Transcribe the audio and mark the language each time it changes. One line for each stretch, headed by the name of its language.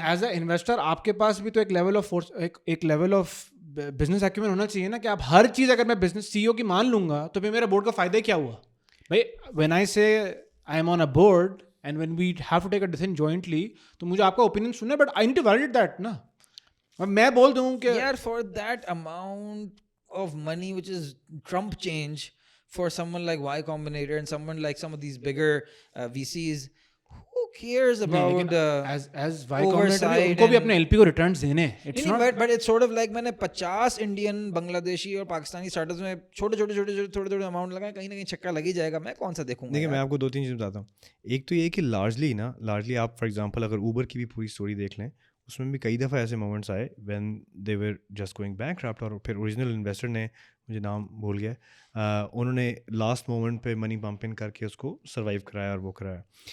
English: as a investor
Hindi: आपके पास भी तो एक लेवल ऑफ फोर्स, एक लेवल ऑफ बिजनेस एक्यूमेंट होना चाहिए ना, कि आप हर चीज़ अगर मैं बिजनेस सीईओ की मान लूंगा तो फिर मेरा बोर्ड का फायदा क्या हुआ भाई?
English: when I say I am on a board and when we have to take a decision jointly,
Hindi: तो मुझे आपका ओपिनियन सुनना है,
English: But I need to validate that ना.
Hindi: अब मैं बोल दूं कि
English: यार for that amount of money which is chump change for someone like Y Combinator and someone like some of these bigger VCs, who cares about as Y Combinator oversight
Hindi: उनको भी
English: and-
Hindi: अपने LP को returns देने हैं.
English: It's
Hindi: नहीं,
English: not but it's sort of like
Hindi: मैंने 50 Indian, Bangladeshi और Pakistani startups में छोटे अमाउंट लगाए, कहीं ना कहीं छक्का लग ही जाएगा. मैं कौन सा देखूंगा? देखिए मैं यार? आपको 2-3 चीज़ बताता हूँ. एक तो ये कि लार्जली आप फॉर एग्जांपल अगर ऊबर की भी पूरी स्टोरी देख लें, उसमें भी कई दफ़ा ऐसे मोमेंट्स आए
English: when they were just going bankrupt,
Hindi: और फिर ओरिजिनल इन्वेस्टर ने, मुझे नाम भूल गया, उन्होंने लास्ट मोमेंट पे मनी पंप इन करके उसको सर्वाइव कराया और वो कराया.